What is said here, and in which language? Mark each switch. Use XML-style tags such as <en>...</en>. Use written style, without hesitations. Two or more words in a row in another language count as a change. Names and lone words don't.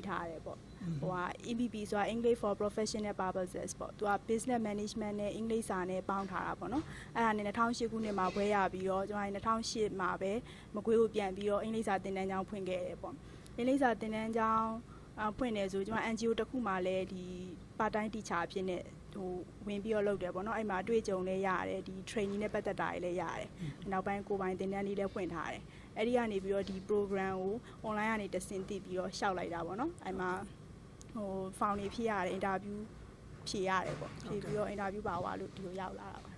<my>ထားရတယ်ပေါ့EPP ဆိုတာ</my> <en>English for Professional Purposes</en> <my>ပေါ့သူက</my> <en>Business Management</en> <my>နဲ့ English စာနဲ့ပေါင်းထားတာပေါ့နော်အဲ့ဒါနဲ့2008ခုနှစ်မှာဘွဲရပြီးတော့ကျွန်တော်2008မှာ ပဲမကွေးကိုပြန်ပြီးတော့အင်္ဂလိပ်စာသင်တန်းကျောင်းဖွင့်ခဲ့တယ်ပေါ့အင်္ဂလိပ်စာသင်တန်းကျောင်းဖွင့်တယ်ဆိုကျွန်တော် NGO တစ်ခုမှလည်းဒီ</my> <en>part time teacher</en> <my>အဖြစ်နဲ့ဝင်ပြီးတော့လုပ်တယ်ပေါ့နော်အဲ့မှာအတွေ့အကြုံလည်းရတယ်ဒီ training နဲ့ပတ်သက်တာတွေလည်းရတယ်နောက်ပိုင်းကိုပိုင်သင်တန်းလေးလည်းဖွင့်ထားတယ်အဲ့ဒီကနေပြီးတော့ဒီ program ကို online ကနေတဆင့်သိပြီးတော့ရှောက်လိုက်တာပေါ့နော်အဲ့မှာfound နေဖြစ်ရတယ် interview ဖြေရတယ်ပေါ့ဖြေပြီးတော့ interview ပါသွားလို့ဒီလိုရောက်လာတာပါ</my>